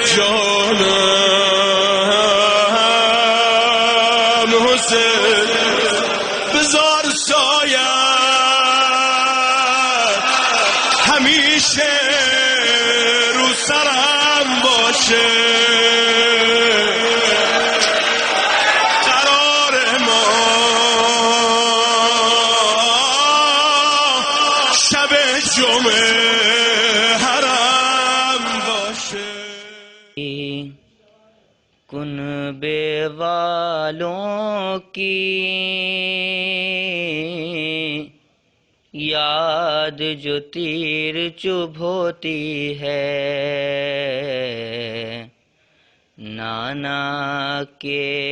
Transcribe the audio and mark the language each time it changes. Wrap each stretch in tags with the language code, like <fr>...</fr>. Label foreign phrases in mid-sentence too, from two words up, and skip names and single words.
<fa>جانم حسین بزار سایت همیشه رو سرم باشه قرار ما شب جمعه حرم باشه</fa> <ur>کنبے والوں کی یاد جو تیر چبھ ہوتی ہے، نانا کے</ur>